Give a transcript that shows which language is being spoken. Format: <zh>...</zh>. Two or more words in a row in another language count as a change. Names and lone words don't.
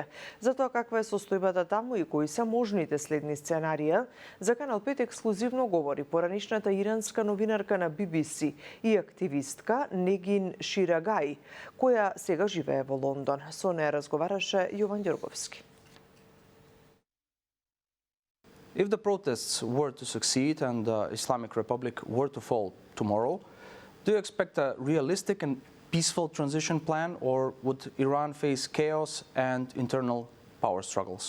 <mk>Затоа каква е состојбата таму и кои се можните следни сценарија, за Канал 5 ексклузивно говори поранишната иранска новинарка на BBC и активистка Негин Ширагаи, која сега живее во Лондон. Со неја разговараше Јован Ѓорговски.</mk> <en>If the protests were to succeed and the Islamic Republic were to fall tomorrow, do you expect a realistic and peaceful transition plan, or would Iran face chaos and internal power struggles?</en>